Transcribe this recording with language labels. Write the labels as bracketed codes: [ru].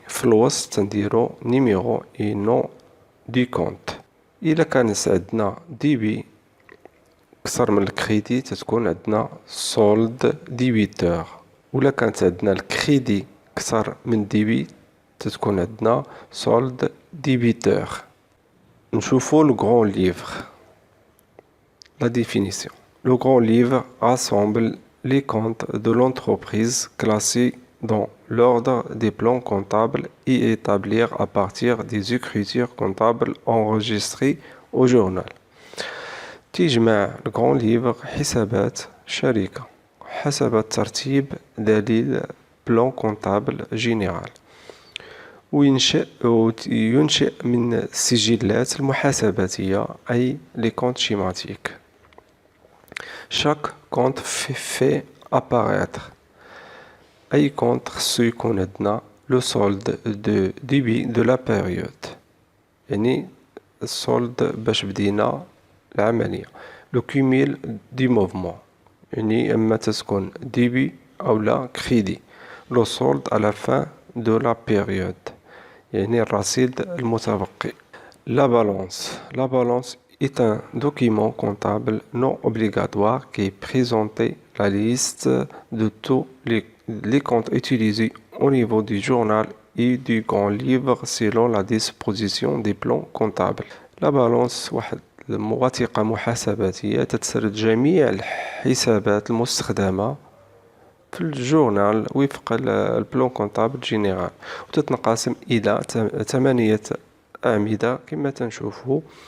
[ar] في الوسط تنديرو نيميرو اي نو دي كونت. إلا كان عندنا ديبي كثر من الكريدي تتكون عندنا سولد ديبيتور، ولا كانت عندنا الكريدي كثر من ديبي تتكون عندنا سولد ديبيتور. نشوفو [fr] le grand livre. La définition. Le grand livre rassemble les comptes de l'entreprise classés dans l'ordre des plans comptables et établir à partir des écritures comptables enregistrées au journal. [ar] تجمع le grand livre حسابات شركة حسب ترتيب دليل بلان كونتابل جينيرال، وينشئ من السجلات المحاسباتية أي لي كونت شيماتيك. [fr] chaque compte fait apparaître [ar] أي كونت خصو يكون عندنا لو سولد دو ديبي دو لا بيريود، يعني السولد باش بدينا العملية. لو كوميل دي موفمون، يعني اما تتكون ديبي او لا كريدي. لو سولد على فان دو لا بيريود، يعني الرصيد المتبقي. [fr] La balance. La balance est un document comptable non obligatoire qui présente la liste de tous les comptes utilisés au niveau du journal et du grand livre selon la disposition des plans comptables. [ar] La balance واحد وثيقة محاسباتية تتسرد جميع الحسابات المستخدمة في الجورنال وفق البلان كونتابل جينيرال، وتتنقسم إلى 8 أعمدة كما تنشوفوا.